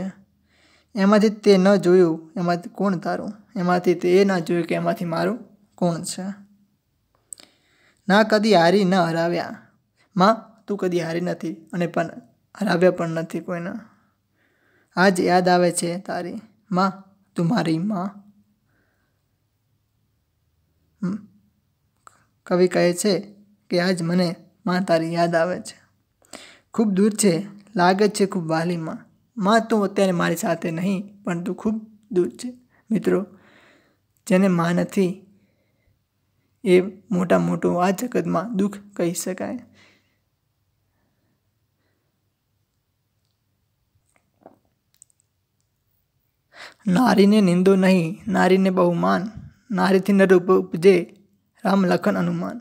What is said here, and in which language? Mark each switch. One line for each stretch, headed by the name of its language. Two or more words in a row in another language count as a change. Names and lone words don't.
Gujarati: એમાંથી તે ન જોયું એમાંથી કોણ તારું, એમાંથી તે એ ના જોયું કે એમાંથી મારું કોણ છે। ના કદી હારી ન હરાવ્યા, માં તું કદી હારી નથી અને પણ હરાવ્યા પણ નથી કોઈને। આજ યાદ આવે છે તારી માં તું મારી માં। કવિ કહે છે કિ આજ મને માં તારી યાદ આવે છે। ખૂબ દૂર છે લાગે છે ખૂબ વાલી માં, માં તું અત્યારે મારી સાથે નહીં, પણ તું ખૂબ દૂર છે. મિત્રો, જેને માં નથી એ મોટું આ જગતમાં દુઃખ કહી શકાય. નારીને નિંદો નહીં, નારીને બહુ માન, નારીથી નર ઉપજે રામ લખન હનુમાન.